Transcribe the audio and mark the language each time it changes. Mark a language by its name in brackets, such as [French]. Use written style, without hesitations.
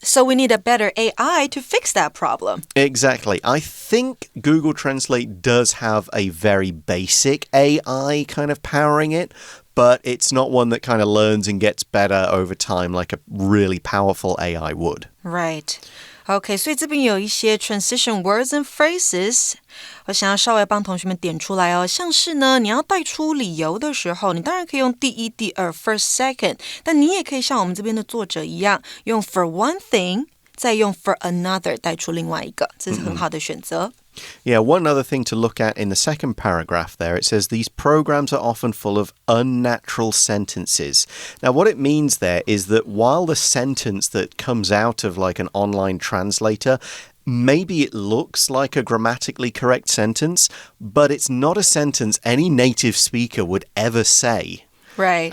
[English] so we need a better AI to fix that problem. Exactly. I think Google Translate does have a very basic AI kind of powering it, but it's not one that kind of learns and gets better over time like a really powerful AI would. Right.OK, [Chinese] 所以这边有一些 [English] transition words and phrases [Chinese] 我想要稍微帮同学们点出来哦，像是呢你要带出理由的时候，你当然可以用第一、第二 [English] first, second， [Chinese] 但你也可以像我们这边的作者一样，用 [English] for one thing [Chinese] 再用 [English] for another [Chinese] 带出另外一个，这是很好的选择。 [English] Yeah, one other thing to look at in the second paragraph there, it says these programs are often full of unnatural sentences. Now, what it means there is that while the sentence that comes out of like an online translator, maybe it looks like a grammatically correct sentence, but it's not a sentence any native speaker would ever say.Right.